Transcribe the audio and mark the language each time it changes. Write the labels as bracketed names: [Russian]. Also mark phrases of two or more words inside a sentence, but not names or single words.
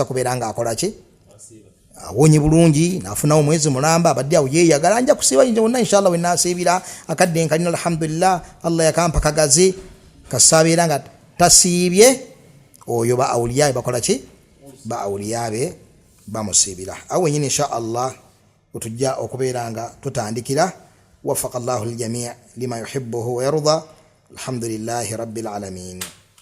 [Ganda] kubeera nga akola ki awonye bulungi nafunawo mwezi mulamba abadde awo yeyagala nja kusiiba nje wonna inshallah we nasiibira akadde nkalina alhamdulillah Allah yakampa kagazi kasabeera nga tasiibye oyo ba awliya bakola ki ba awliya be bamusiibira awo nyine inshallah utujja okubeera nga tutandikira [Arabic] وفق الله الجميع لما يحبه ويرضى الحمد لله رب العالمين.